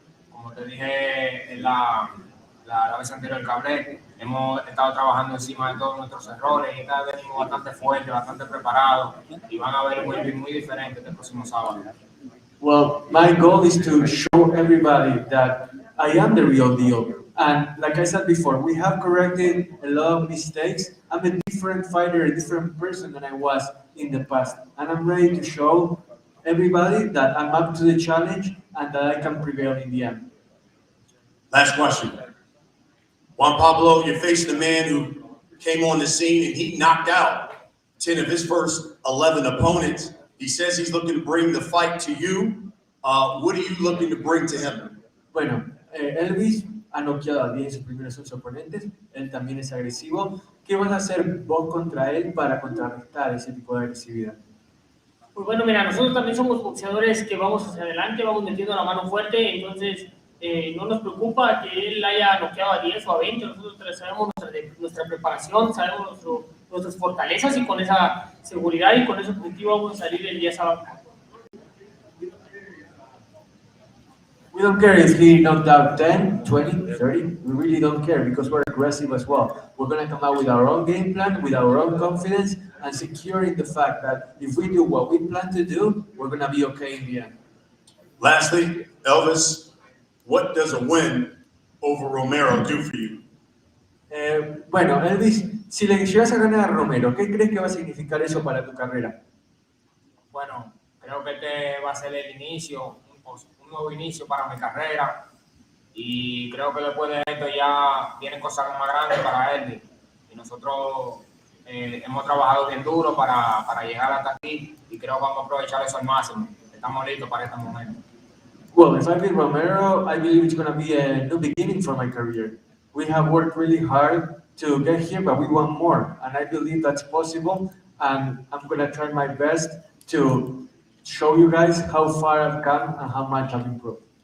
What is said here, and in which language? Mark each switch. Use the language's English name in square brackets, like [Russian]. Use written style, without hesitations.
[Spanish] Como te dije en la vez anterior que hablé, hemos estado trabajando encima de todos nuestros errores y cada vez venimos bastante fuertes, bastante preparados y van a ver muy diferente este próximo sábado. [English] Well, my goal is to show everybody that I am the real deal. And like I said before, we have corrected a lot of mistakes. I'm a different fighter, a different person than I was in the past. And I'm ready to show everybody that I'm up to the challenge and that I can prevail in the end. Last question. Juan Pablo, you're facing a man who came on the scene and he knocked out 10 of his first 11 opponents. He says he's looking to bring the fight to you. What are you looking to bring to him? [Spanish] Bueno, Elvis ha noqueado a 10 de sus primeros 11 oponentes. Él también es agresivo. ¿Qué vas a hacer vos contra él para contrarrestar ese tipo de agresividad? Pues bueno, mira, nosotros también somos boxeadores que vamos hacia adelante, vamos metiendo la mano fuerte, entonces no nos preocupa que él haya noqueado a 10 o a 20, nosotros sabemos nuestra preparación, sabemos nuestras fortalezas y con esa seguridad y con ese objetivo vamos a salir el día sábado. [English] We don't care if he knocked out 10, 20, 30. We really don't care because we're aggressive as well. We're going to come out with our own game plan, with our own confidence, and securing the fact that if we do what we plan to do, we're going to be okay in the end. Lastly, Elvis, what does a win over Romero do for you? [Spanish] Bueno, Elvis, si le llegas a ganar a Romero, ¿qué crees que va a significar eso para tu carrera? Bueno, creo que este va a ser el inicio, un nuevo inicio para mi carrera y creo que después de esto ya vienen cosas más grandes para él y nosotros hemos trabajado bien duro para llegar hasta aquí y creo que vamos a aprovechar eso al máximo. Estamos listos para este momento. [English] Well, if I beat Romero, I believe it's going to be a new beginning for my career. We have worked really hard to get here, but we want more, and I believe that's possible, and I'm going to try my best to show you guys how far I've come and how much I've improved.